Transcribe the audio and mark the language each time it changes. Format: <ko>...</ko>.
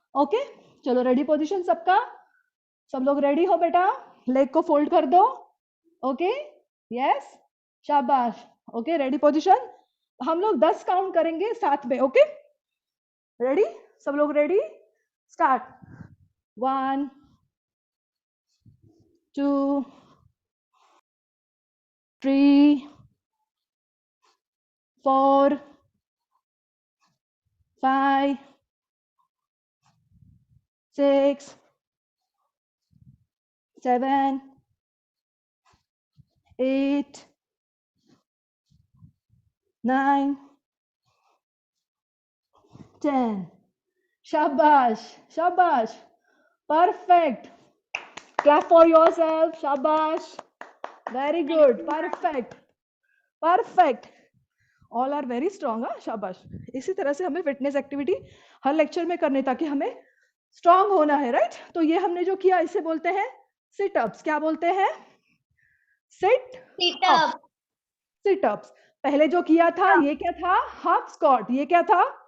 <hi>Okay, चलो ready position सबका, सब लोग रेडी हो बेटा, लेग को फोल्ड कर दो। ओके, यस, शाबाश। ओके, रेडी पोजीशन, हम लोग 10 काउंट करेंगे साथ में। ओके, रेडी, सब लोग रेडी, स्टार्ट। 1 2 3 4 5 6 7 8</hi> <en>9 10, शाबाश शाबाश, perfect, clap for yourself, शाबाश, very good, perfect perfect, all are very strong।</en> <hi>हाँ, शाबाश। इसी तरह से हमें फिटनेस एक्टिविटी हर लेक्चर में करनी, ताकि हमें स्ट्रांग होना है, राइट। तो ये हमने जो किया इसे बोलते हैं सिट अप्स। क्या बोलते हैं? Sit up, sit ups. पहले जो किया था ये क्या था? Half squat. ये क्या था?</hi>